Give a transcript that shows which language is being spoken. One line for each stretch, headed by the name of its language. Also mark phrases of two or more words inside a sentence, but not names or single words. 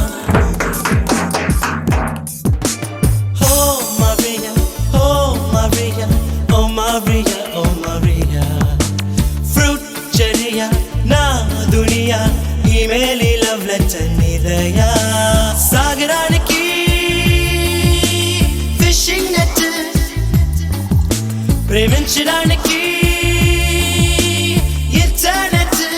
English: Oh Maria, oh Maria, oh Maria, oh Maria. Fruit cheria
Telugu: na dunia,
English: email love letter nidaya.
Telugu: Sagaraniki
English: fishing net,
Telugu: ప్రేమించడానికి ఇంటర్నెట్.